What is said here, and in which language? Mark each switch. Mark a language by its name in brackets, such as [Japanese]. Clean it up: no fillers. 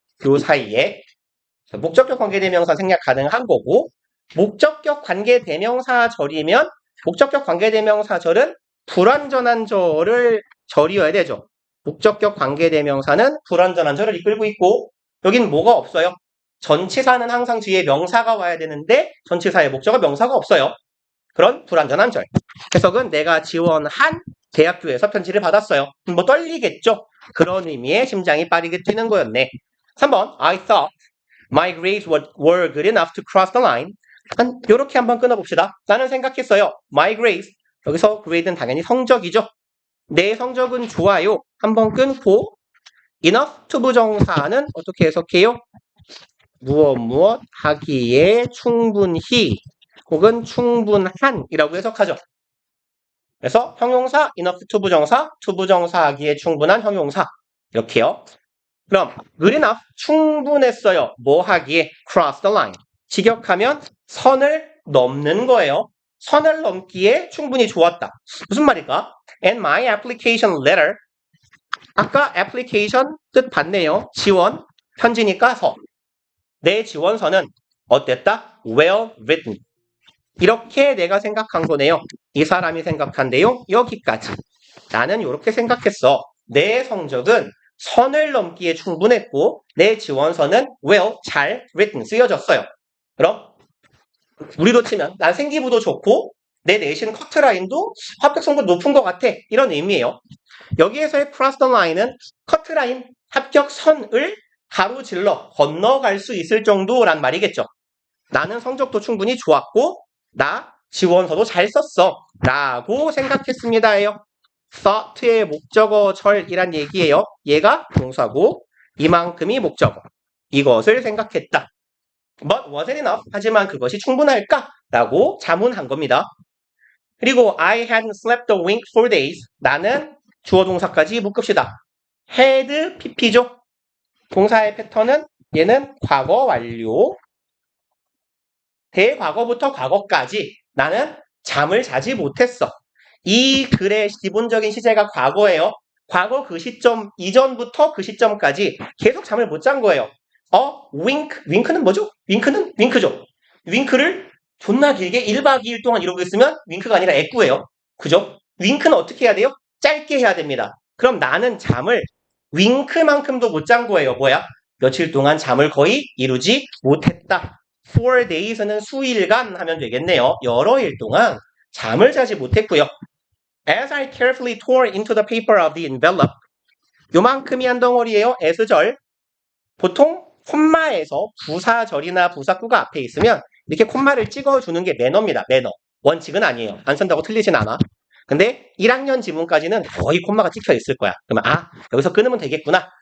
[Korean] 그 사이에 목적격 관계대명사 생략 가능한 거고 목적격 관계대명사절이면 목적격 관계대명사절은 불완전한 절을 절이어야 되죠. 목적격 관계대명사는 불완전한 절을 이끌고 있고 여긴 뭐가 없어요. 전치사는 항상 뒤에 명사가 와야 되는데 전치사의 목적어 명사가 없어요. 그런 불완전한 절. 해석은 내가 지원한 대학교에서 편지를 받았어요. 뭐 떨리겠죠? 그런 의미의 심장이 빠르게 뛰는 거였네. 3번 [English] I thought my grades were good enough to cross the line. [Korean] 요렇게 한번 끊어봅시다. 나는 생각했어요. My grades. 여기서 grade는 당연히 성적이죠. 내 성적은 좋아요. 한번 끊고 enough to 부정사는 어떻게 해석해요? 무엇 하기에 충분히 혹은 충분한이라고 해석하죠. 그래서 형용사 enough to 부정사 하기에 충분한 형용사 이렇게요. 그럼 good enough 충분했어요. 뭐 하기에 cross the line 직역하면 선을 넘는 거예요. 선을 넘기에 충분히 좋았다. 무슨 말일까? [English] And my application letter [Korean] 아까 application 뜻 봤네요. 지원 편지니까 서. 내 지원서는 어땠다? [English] Well written. [Korean] 이렇게 내가 생각한 거네요. 이 사람이 생각한 내용 여기까지. 나는 이렇게 생각했어. 내 성적은 선을 넘기에 충분했고 내 지원서는 well, 잘 written, 쓰여졌어요. 그럼 우리로 치면 난 생기부도 좋고 내 내신 커트라인도 합격성도 높은 것 같아. 이런 의미예요. 여기에서의 cross the line은 커트라인, 합격선을 가로질러 건너갈 수 있을 정도란 말이겠죠. 나는 성적도 충분히 좋았고 나 지원서도 잘 썼어 라고 생각했습니다예요. thought의 목적어절이란 얘기예요. 얘가 동사고 이만큼이 목적어. 이것을 생각했다. [English] But wasn't enough. [Korean] 하지만 그것이 충분할까? 라고 자문한 겁니다. 그리고 [English] I hadn't slept a wink for days. [Korean] 나는 주어 동사까지 묶읍시다. had pp죠. 동사의 패턴은 얘는 과거 완료. 대과거부터 과거까지 나는 잠을 자지 못했어. 이 글의 기본적인 시제가 과거예요. 과거 그 시점 이전부터 그 시점까지 계속 잠을 못 잔 거예요. 윙크는 뭐죠? 윙크죠. 윙크를 존나 길게 1박 2일 동안 이러고 있으면 윙크가 아니라 애꾸예요. 그죠? 윙크는 어떻게 해야 돼요? 짧게 해야 됩니다. 그럼 나는 잠을 윙크만큼도 못 잔 거예요. 뭐야? 며칠 동안 잠을 거의 이루지 못했다. 4days는 수일간 하면 되겠네요. 여러 일 동안 잠을 자지 못했고요. [English] As I carefully tore into the paper of the envelope. [Korean] 요만큼이 한 덩어리예요. S절. 보통 콤마에서 부사절이나 부사구가 앞에 있으면 이렇게 콤마를 찍어주는 게 매너입니다. 매너. 원칙은 아니에요. 안 쓴다고 틀리진 않아. 근데 1학년 지문까지는 거의 콤마가 찍혀 있을 거야. 그러면 여기서 끊으면 되겠구나.